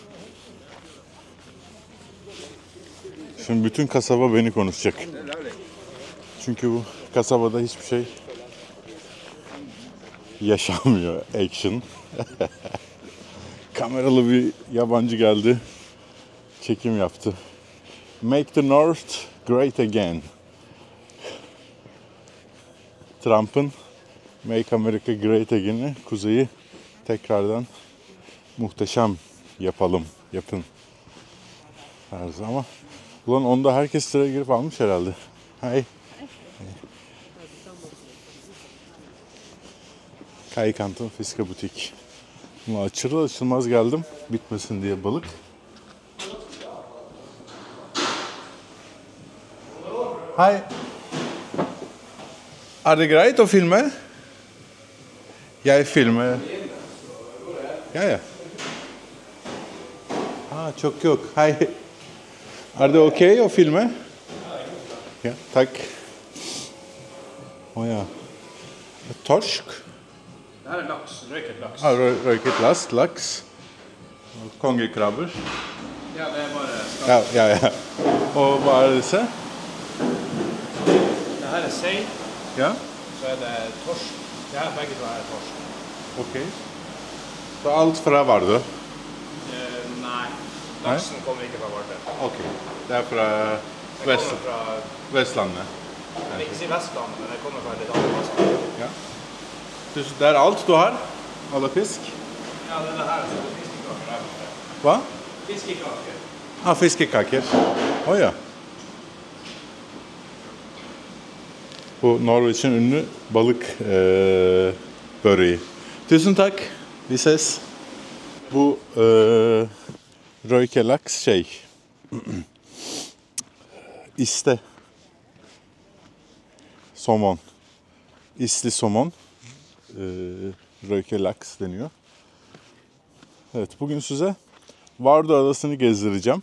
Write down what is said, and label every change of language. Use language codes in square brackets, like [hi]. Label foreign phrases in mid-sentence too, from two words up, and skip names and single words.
[tr] Şimdi bütün kasaba beni konuşacak. Çünkü bu kasabada hiçbir şey yaşanmıyor. Action. Kameralı bir yabancı geldi. Çekim yaptı. [en] Make the North Great Again. [tr] Trump'ın [en] Make America Great Again'i, [tr] kuzeyi tekrardan muhteşem yapın. tarzı ama ulan onda herkes sıraya girip almış herhalde. Hey. Kaikanten Fiskebutik. Buna açılır açılmaz geldim. Bitmesin diye balık. [no] Hi. Are det greit å filme? Jeg filmer. Ja. [tr] Çok yok. [no] Hi. Are det okay å filme? Ja, takk. Ja. Torsk. [sv] Det här är lax, röket lax. [no] Røyket laks. Kongekrabber. [sv] Ja, det är bara [no] Ja. Og hva er disse? [sv] Det här är sei, Ja, så är det torsk. Det här bägge två är torsk. [no] ok. Så alt fra Vardø? [sv] Nej, laxen kommer inte från Vardø. [no] Ok. Det er fra [sv] Den kommer från, [no] Vestlandet? [sv] jag vill inte säga Västlandet, men det kommer från ett annat Västland. [no] Ja. Det er alt du har? Alle fisk? [sv] Ja, det är det här som är fiskekaker här borta. [no] Hva? [sv] Fiskekaker. [no] Fiskekaker. Ja. [tr] Bu Norveç'in ünlü balık böreği. [no] Tusen takk. Vi ses. [tr] Bu [no] røyke laks [tr] iste somon. İsli somon. [no] Röke laks [tr] deniyor. Evet, bugün size Vardø Adası'nı gezdireceğim.